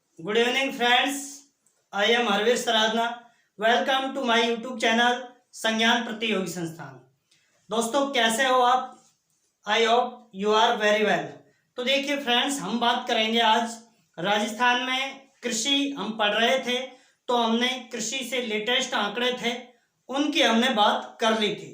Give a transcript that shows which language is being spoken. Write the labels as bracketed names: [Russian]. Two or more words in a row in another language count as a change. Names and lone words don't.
[English] Good evening, friends. I am Harvesh Saradna. Welcome to my YouTube channel संज्ञान प्रतियोगी संस्थान। [Hindi] दोस्तों कैसे हो आप? [English] I hope you are very well. [Hindi] तो देखिए फ्रेंड्स, हम बात करेंगे आज राजस्थान में कृषि हम पढ़ रहे थे, तो हमने कृषि से लेटेस्ट आंकड़े थे उनकी हमने बात कर ली थी।